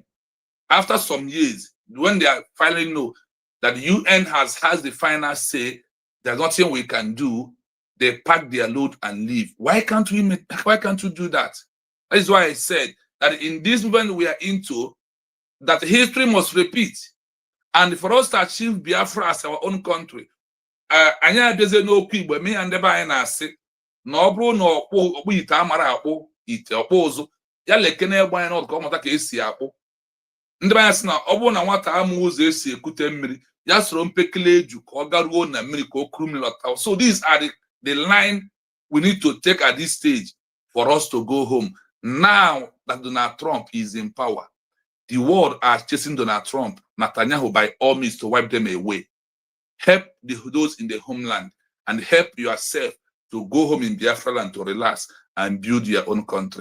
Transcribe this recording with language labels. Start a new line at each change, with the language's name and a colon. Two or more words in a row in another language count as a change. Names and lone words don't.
English: After some years, when they are finally know that the UN has the final say, there's nothing we can do, they pack their load and leave. Why can't we do that? That is why I said that in this movement we are into, that history must repeat. And for us to achieve Biafra as our own country,
Igbo: anya adeze n'okwu Igbo me and ebe anyị na-asị na ọ bụrụ na ọkpụ ite amara akpụ ite ọkpụ ụzụ ya leke na-egbe anyị n'ọdụ ka ọ mụta ka esi akpụ. Ndị be anyị sị na ọ bụrụ na nwata amụ ụzọ esi ekute mmiri ya soro mpekele eju ka ọ garuo na mmiri ka o kuru mmiri lọta.
English: So these are the line we need to take at this stage for us to go home. Now that Donald Trump is in power, the world are chasing Donald Trump, Netanyahu, by all means to wipe them away. Help those in the homeland and help yourself to go home in Biafra land to relax and build your own country.